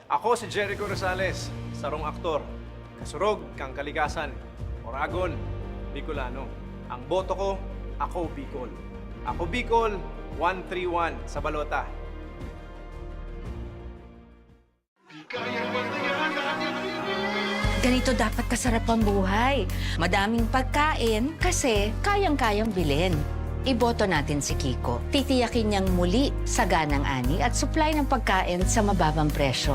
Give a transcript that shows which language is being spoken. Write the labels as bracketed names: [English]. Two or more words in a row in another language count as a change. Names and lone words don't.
[Bikol] Ako si Jericho Rosales, sarong aktor, kasurog kang kalikasan, Oragon, Bicolano. [Filipino] Ang boto ko, ako Bicol. Ako Bicol, 131 sa balota. Ganito dapat kasarap ang buhay. Madaming pagkain kasi kayang-kayang bilhin. Iboto natin si Kiko. Titiyakin niyang muli saganang ani at supply ng pagkain sa mababang presyo.